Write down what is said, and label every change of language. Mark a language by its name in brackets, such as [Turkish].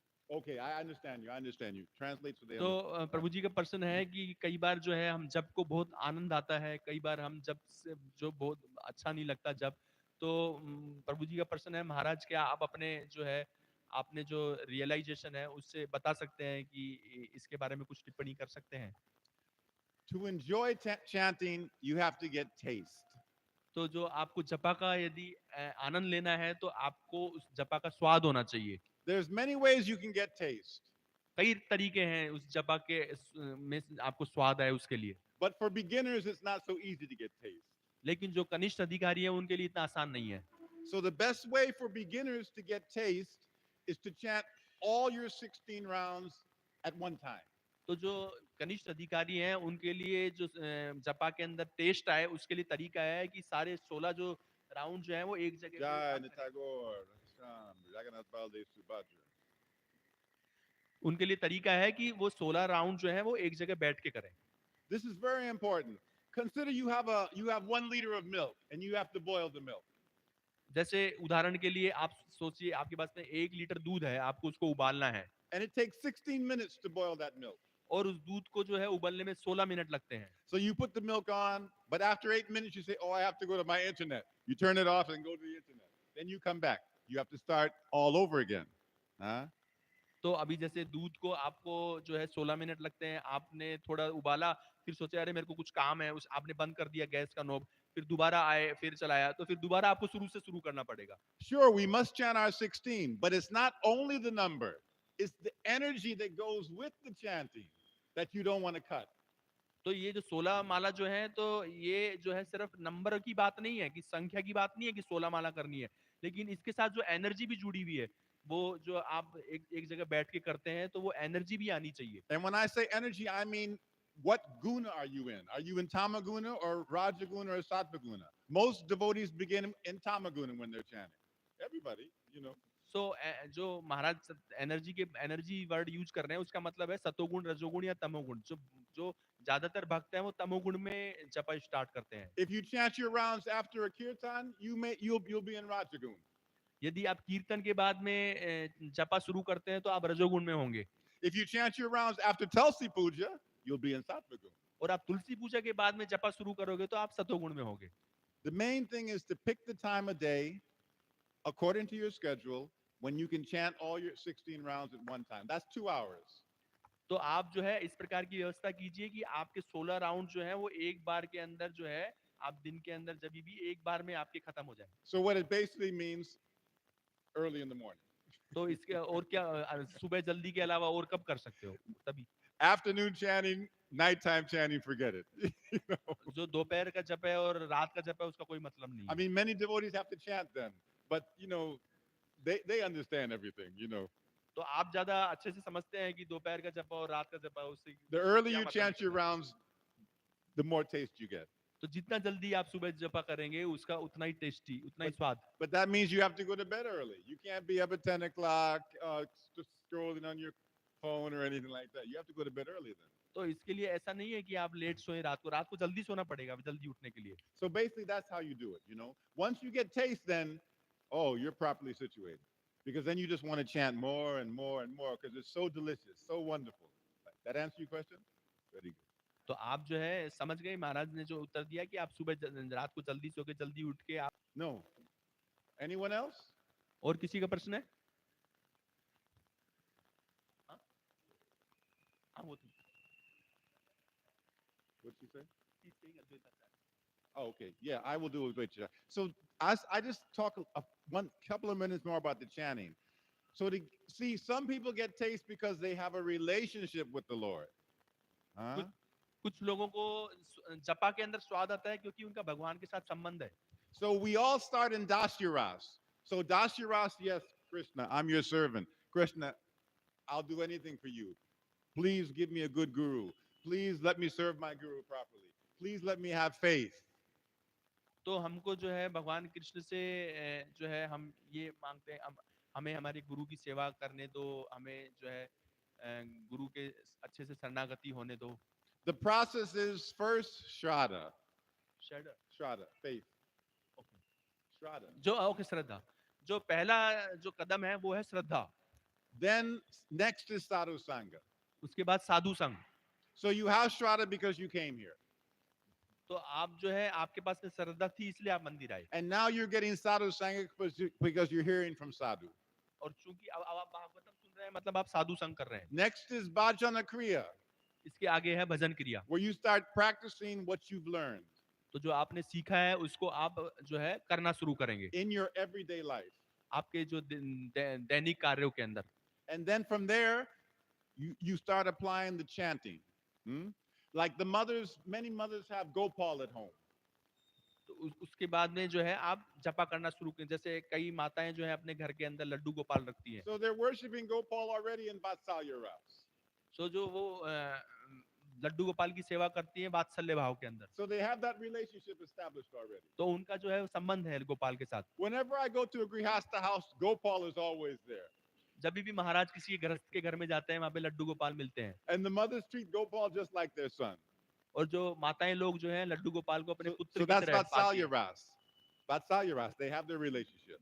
[English] Okay, I understand you. I understand you. Translate so they [Hindi] तो [English] understand. [Hindi] प्रभु जी का प्रश्न है कि कई बार जो है हम जप को बहुत आनंद आता है, कई बार हम जप से जो बहुत अच्छा नहीं लगता जप। तो प्रभु जी का प्रश्न है महाराज, क्या आप अपने जो है आपने जो रियलाइजेशन है उससे बता सकते हैं कि इसके बारे में कुछ टिप्पणी कर सकते हैं? [English] To enjoy chanting, you have to get taste. [Hindi] तो जो आपको जपा का यदि आनंद लेना है तो आपको उस जपा का स्वाद होना चाहिए। [English] There's many ways you can get taste. [Hindi] कई तरीके हैं उस जपा के में आपको स्वाद आए उसके लिए। [English] But for beginners, it's not so easy to get taste. [Hindi] लेकिन जो कनिष्ठ अधिकारी है उनके लिए इतना आसान नहीं है। [English] So the best way for beginners to get taste is to chant all your 16 rounds at one time. [Hindi] तो जो कनिष्ठ अधिकारी हैं उनके लिए जो जपा के अंदर टेस्ट आए उसके लिए तरीका है कि सारे 16 जो राउंड जो है वो एक जगह पे Jai आप करें। Nitagore, Sham, Jagannath Baldev Subhadra. उनके लिए तरीका है कि वो 16 राउंड जो है वो एक जगह बैठ के करें। [English] This is very important. Consider you have 1 liter of milk and you have to boil the milk. [Hindi] जैसे उदाहरण के लिए आप सोचिए आपके पास में 1 लीटर दूध है, आपको उसको उबालना है [English] And it takes 16 minutes to boil that milk. [Hindi] और उस दूध को जो है उबलने में 16 मिनट लगते हैं। [English] So you put the milk on, but after 8 minutes you say, "Oh, I have to go to my internet." You turn it off and go to the internet. Then you come back. You have to start all over again. Huh? [Hindi] तो अभी जैसे दूध को आपको जो है 16 minute लगते हैं, आपने थोड़ा उबाला, फिर सोचे अरे मेरे को कुछ काम है, उस आपने बंद कर दिया गैस का नॉब, फिर दोबारा आए, फिर चलाया, तो फिर दोबारा आपको शुरू से शुरू करना पड़ेगा। [English] Sure, we must chant our 16, but it's not only the number, it's the energy that goes with the chanting that you don't want to cut. [Hindi] तो ये जो 16 माला जो है, तो ये जो है सिर्फ नंबर की बात नहीं है, कि संख्या की बात नहीं है कि 16 माला करनी है, लेकिन इसके साथ जो एनर्जी भी जुड़ी हुई है, वो जो आप एक एक जगह बैठ के करते हैं, तो वो एनर्जी भी आनी चाहिए। [English] And when I say energy, I mean what guna are you in? Are you in tamaguna or rajaguna or sattvaguna? Most devotees begin in tamaguna when they're chanting. Everybody, you know. [Hindi] सो जो महाराज energy word use कर रहे हैं उसका मतलब है सतोगुण, रजोगुण या तमोगुण। जो जो ज्यादातर भक्त हैं वो तमोगुण में जप स्टार्ट करते हैं। [English] If you chant your rounds after a kirtan, you'll be in rajaguna. [Hindi] यदि आप कीर्तन के बाद में जपा शुरू करते हैं तो आप रजोगुण में होंगे। [English] If you chant your rounds after Tulsi Puja, you'll be in sattvaguna. [Hindi] और आप तुलसी पूजा के बाद में जपा शुरू करोगे तो आप सतोगुण में होंगे। [English] The main thing is to pick the time of day according to your schedule when you can chant all your 16 rounds at one time. That's 2 hours. [Hindi] तो आप जो है इस प्रकार की व्यवस्था कीजिए कि आपके 16 राउंड जो है वो एक बार के अंदर जो है आप दिन के अंदर जब भी एक बार में आपके खत्म हो जाए। [English] So what it basically means, early in the morning. [Hindi] तो इसके और क्या सुबह जल्दी के अलावा और कब कर सकते हो? तभी। [English] Afternoon chanting, nighttime chanting, forget it. You know? [Hindi] जो दोपहर का जप है और रात का जप है उसका कोई मतलब नहीं [English] I [Hindi] है। [English] mean, many devotees have to chant then, but they understand everything, [Hindi] तो आप ज्यादा अच्छे से समझते हैं कि दोपहर का जप और रात का जप उससे [English] The earlier [Hindi] क्या [English] you [Hindi] मतलब [English] chant your [Hindi] निकलता है। [English] rounds, the more taste you get. [Hindi] तो जितना जल्दी आप सुबह जपा करेंगे उसका उतना ही टेस्टी, उतना ही [English] But, [Hindi] स्वाद। [English] but that means you have to go to bed early. You can't be up at 10 o'clock just scrolling on your phone or anything like that. You have to go to bed early then. [Hindi] तो इसके लिए ऐसा नहीं है कि आप late सोए, रात को जल्दी सोना पड़ेगा जल्दी उठने के लिए। [English] So basically, that's how you do it. Once you get taste, then, oh, you're properly situated. Because then you just want to chant more and more and more because it's so delicious, so wonderful. That answer your question? Very good. [Hindi] तो आप जो है समझ गए महाराज ने जो उत्तर दिया कि आप सुबह रात को जल्दी सो के जल्दी उठ के आप। [English] No. Anyone else? [Hindi] और किसी का प्रश्न है? हाँ? हाँ, वो तो [English] What'd she say? Oh, okay. Yeah, I will do a great job. So I just talk one couple of minutes more about the chanting. So to see, some people get taste because they have a relationship with the Lord. Huh? [Hindi] कुछ लोगों को जपा के अंदर स्वाद आता है क्योंकि उनका भगवान के साथ संबंध है. [English] So we all start in Dasyaras. So Dasyaras, yes, Krishna, I'm your servant. Krishna, I'll do anything for you. Please give me a good guru. Please let me serve my guru properly. Please let me have faith. [Hindi] तो हमको जो है भगवान कृष्ण से जो है हम ये मांगते हैं, हमें हमारे गुरु की सेवा करने दो, हमें जो है गुरु के अच्छे से शरणागति होने दो. [English] The process is first Shraddha. Shraddha. Shraddha, faith. Okay. Shraddha. [Hindi] जो ओके श्रद्धा, जो पहला जो कदम है वो है श्रद्धा. [English] Then next is Sadhu Sangha. [Hindi] उसके बाद साधु संग. [English] So you have Shraddha because you came here. [Hindi] तो आप जो है आपके पास में श्रद्धा थी इसलिए आप मंदिर आए. [English] And now you're getting Sadhu Sangha because you're hearing from Sadhu. [Hindi] और चूंकि अब आप भागवतम सुन रहे हैं मतलब आप साधु संग कर रहे हैं. [English] Next is Bhajana Kriya, [Hindi] इसके आगे है भजन क्रिया. [English] where you start practicing what you've learned [Hindi] तो जो आपने सीखा है उसको आप जो है करना शुरू करेंगे [English] in your everyday life. [Hindi] आपके जो दैनिक कार्यों के अंदर. [English] And then from there, you start applying the chanting. Like the mothers, many mothers have Gopal at home. [Hindi] तो उसके बाद में जो है आप जपा करना शुरू करें. जैसे कई माताएं जो है अपने घर के अंदर लड्डू गोपाल रखती हैं. [English] So they're worshiping Gopal already in Vatsalya Ras. [Hindi] सो जो वो लड्डू गोपाल की सेवा करती हैं वात्सल्य भाव के अंदर. [English] So they have that relationship established already. [Hindi] तो उनका जो है संबंध है गोपाल के साथ. [English] Whenever I go to a Grihastha house, Gopal is always there. [Hindi] जब भी महाराज किसी गृहस्थ के घर में जाते हैं वहां पे लड्डू गोपाल मिलते हैं. [English] And the mothers treat Gopal just like their son. [Hindi] और जो माताएं लोग जो हैं लड्डू गोपाल को अपने पुत्र [English] So [Hindi] की [English] that's [Hindi] तरह पालती [English] Vatsalya [Hindi] हैं. [English] Ras. Vatsalya Ras, they have their relationship.